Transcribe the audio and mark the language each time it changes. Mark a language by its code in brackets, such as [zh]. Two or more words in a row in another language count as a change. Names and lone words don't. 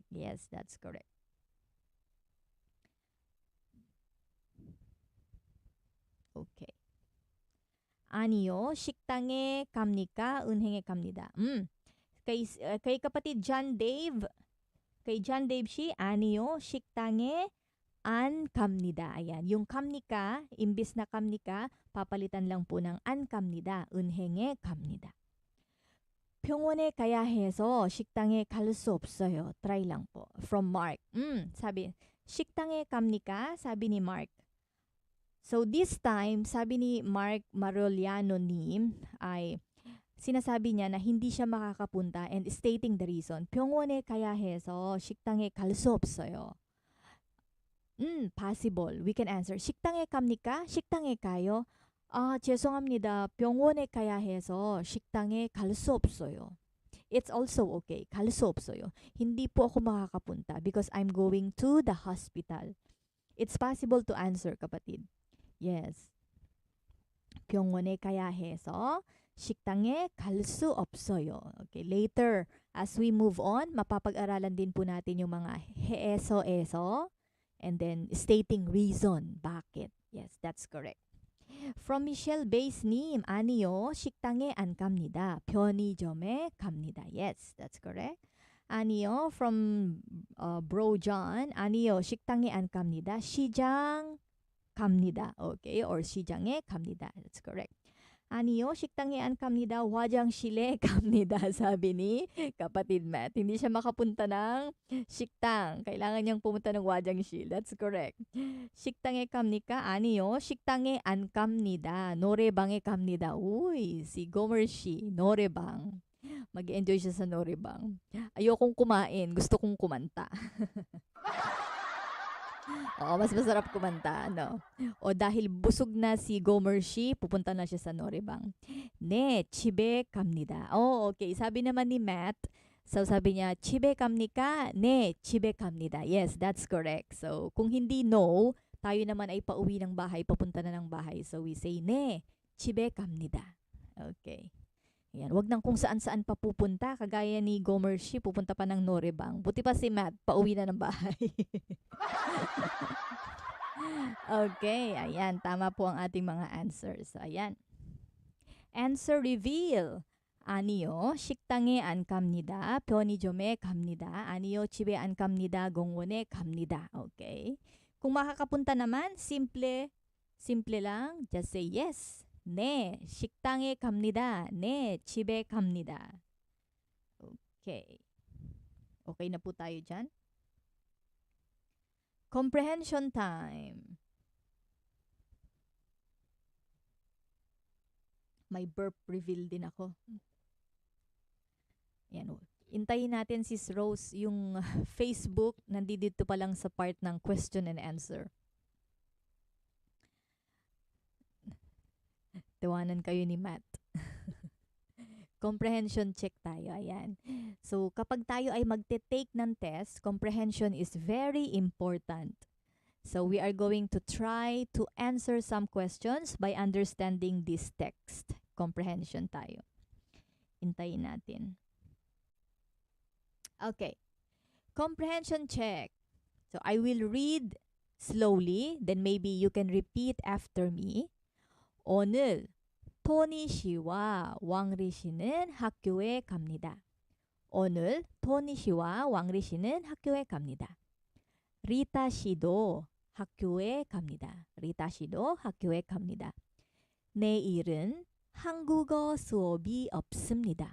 [en] Yes, that's correct. Okay. [ko] 아니요, 식당에 갑니까? 은행에 갑니다. [tl] Kay kapatid John Dave, kay John Dave Shi, [ko] 아니요, 식당에 안 갑니다. [tl] Ayan, yung 갑니까, imbis na 갑니까, papalitan lang po ng [ko] 안 갑니다. 은행에 갑니다. 병원에 가야 해서 식당에 갈 수 없어요. [tl] Try lang po. From Mark. Sabi, [ko] 식당에 갑니까? [tl] Sabi ni Mark. [en] So this time, [tl] sabi ni Mark Maroliano Nim ay sinasabi niya na hindi siya makakapunta [en] and stating the reason. [ko] 병원에 가야 해서 식당에 갈 수 없어요. [en] Possible. We can answer. [ko] 식당에 갑니까? 식당에 가요? 죄송합니다. 병원에 가야 해서 식당에 갈 수 없어요. [en] It's also okay. [ko] 갈 수 없어요. [tl] hindi po ako makakapunta [en] because I'm going to the hospital. It's possible to answer, [tl] kapatid. [en] Yes. [ko] 병원에 가야 해서 식당에 갈 수 없어요. [en] Okay, later, as we move on, [tl] mapapag-aralan din po natin yung mga heeso-eso [en] and then stating reason. [tl] Bakit? [en] Yes, that's correct. From Michelle Base님, [ko] 아니요, 식당에 안 갑니다. 편의점에 갑니다. [en] Yes, that's correct. 아니요, from Bro John, [ko] 아니요, 식당에 안 갑니다. 시장 갑니다. Okay, or 시장에 갑니다. [en] That's correct. [ko] 아니요, 식당에 안 갑니다. 화장실에 갑니다. [tl] Sabi ni kapatid Matt. Hindi siya makapunta ng 식당. Kailangan niyang pumunta ng 화장실. [en] That's correct. [ko] 식당에 갑니까? 아니요, 식당에 안 갑니다. 노래방에 갑니다. [tl] Uy, si Gomer Shi, 노래방. Mag-enjoy siya sa 노래방. Ayokong kumain, gusto kong kumanta. Oo, mas masarap kumanta, no? O dahil busog na si Gomer Shi, pupunta na siya sa 노래방. [ko] 네, 집에 갑니다. [tl] Oh, okay. Sabi naman ni Matt, so sabi niya, [ko] 집에 갑니까? 네, 집에 갑니다. [en] Yes, that's correct. So, [tl] kung hindi no, tayo naman ay pauwi ng bahay, papunta na ng bahay. [en] So, we say, [ko] 네, 집에 갑니다. [en] Okay. [tl] Yan, wag nang kung saan-saan pa pupunta. Kagaya ni Gomer Shi, pupunta pa ng 노래방. Buti pa si Matt, pauwi na ng bahay. Okay, ayan. Tama po ang ating mga answers. So, ayan. [en] Answer reveal. [ko] 아니요, 식당에 안 갑니다. 편의점에 갑니다. 아니요, 집에 안 갑니다. 공원에 갑니다. [en] Okay. [tl] Kung makakapunta naman, simple lang. [en] Just say yes. [ko] 네, 식당에 갑니다. 네, 집에 갑니다. [en] Okay. [tl] Okay na po tayo dyan? [en] Comprehension time. [tl] May burp reveal din ako. Yan. Intayin natin si Rose yung Facebook. Nandito pa lang sa part ng question and answer. Tawanan kayo ni Matt. [en] Comprehension check [tl] tayo. Ayan. So, kapag tayo ay magte-take ng test, [en] comprehension is very important. So, we are going to try to answer some questions by understanding this text. [tl] Comprehension tayo. Intayin natin. [en] Okay. Comprehension check. So, I will read slowly, then maybe you can repeat after me. [ko] 오늘 토니 씨와 왕리 씨는 학교에 갑니다. 오늘 토니 씨와 왕리 씨는 학교에 갑니다. 리타 씨도 학교에 갑니다. 리타 씨도 학교에 갑니다. 내일은 한국어 수업이 없습니다.